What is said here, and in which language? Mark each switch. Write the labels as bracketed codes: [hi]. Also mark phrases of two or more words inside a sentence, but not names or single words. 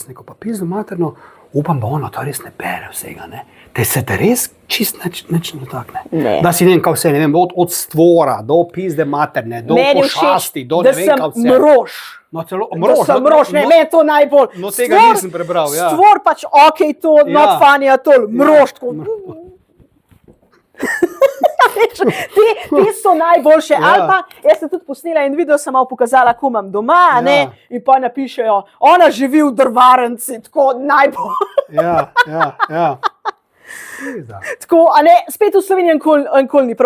[sl] Sneko, pa pizda materno, upam, da ono to res ne bere vsega. Te se te res čist nič ne dotakne. Da si ne vem, kaj vse, ne vem, od stvora, do pizde materne, do pošasti, do ne vem, kaj vse. Da sem mrož. No, celo mrož. Da sem mrož, meni je to najbolj. No, tega nisem prebral, ja. Stvor pač, [en] to, not funny at all, [sl] mrož. Ti so najboljše, ali pa jaz sem tudi posnela in video sem malo pokazala, ko imam doma, in pa napišejo, ona živi v drvarnici, tako najbolj. Ja. Tako, spet v Sloveniji nikoli ni prav.